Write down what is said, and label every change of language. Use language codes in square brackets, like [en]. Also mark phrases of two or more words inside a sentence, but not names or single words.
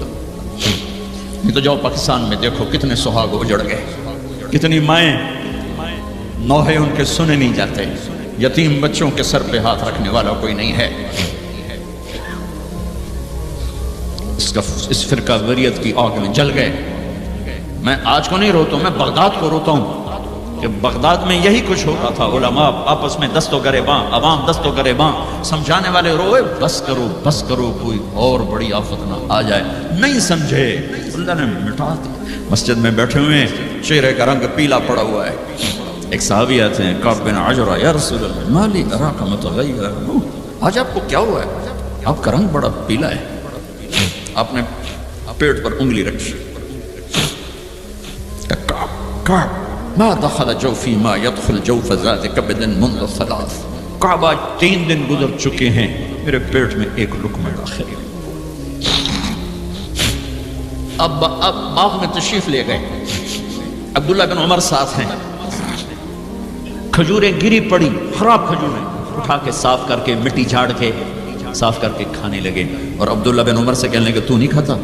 [ur] نہیں تو جاؤ پاکستان میں دیکھو کتنے سہاگ اجڑ گئے، کتنی مائیں نوحے ان کے سنے نہیں جاتے، یتیم بچوں کے سر پہ ہاتھ رکھنے والا کوئی نہیں ہے۔ اس فرقہ واریت کی آگ میں جل گئے۔ میں آج کو نہیں روتا ہوں، میں بغداد کو روتا ہوں کہ بغداد میں یہی کچھ ہوتا تھا، علماء آپس میں دست و گریباں، عوام دست و گریباں، سمجھانے والے روئے بس کرو کوئی اور بڑی آفت نہ آ جائے، نہیں سمجھے، اللہ نے مٹا دیا۔ مسجد میں بیٹھے ہوئے چہرے کا رنگ پیلا پڑا ہوا ہے، ایک صحابی آتے ہیں کعب بن عجرہ، [ar] یا رسول اللہ ما لی اراک متغیرا، [ur] آج آپ کو کیا ہوا ہے؟ آپ کا رنگ بڑا پیلا ہے۔ آپ نے پیٹ پر انگلی رکھی، [ar] کعب ما دخل جوفی ما يدخل جوف ذات کبد منذ ثلاث، [ur] کعب آج 3 دن گزر چکے ہیں میرے پیٹ میں ایک لقمہ داخل۔ اب باغ میں تشریف لے گئے، عبداللہ بن عمر ساتھ ہیں، کھجوریں گری پڑی، خراب کھجوریں اٹھا کے صاف کر کے مٹی جھاڑ کے صاف کر کے کھانے لگے، اور عبداللہ بن عمر سے کہنے لگے تو نہیں کھاتا؟